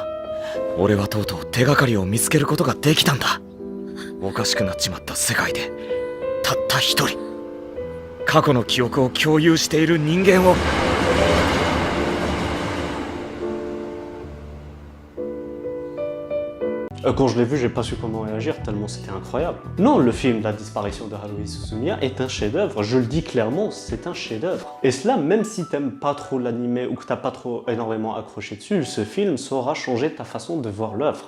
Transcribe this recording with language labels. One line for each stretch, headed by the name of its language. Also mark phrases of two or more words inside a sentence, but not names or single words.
Japanese: 俺はとうとう手がかりを見つけることができたんだ。おかしくなっちまった世界でたった一人過去の記憶を共有している人間を。
French: Quand je l'ai vu, j'ai pas su comment réagir tellement c'était incroyable. Non, le film La disparition de Haruhi Suzumiya est un chef-d'œuvre. Je le dis clairement, c'est un chef-d'œuvre. Et cela, même si t'aimes pas trop l'animé ou que t'as pas trop énormément accroché dessus, ce film saura changer ta façon de voir l'œuvre.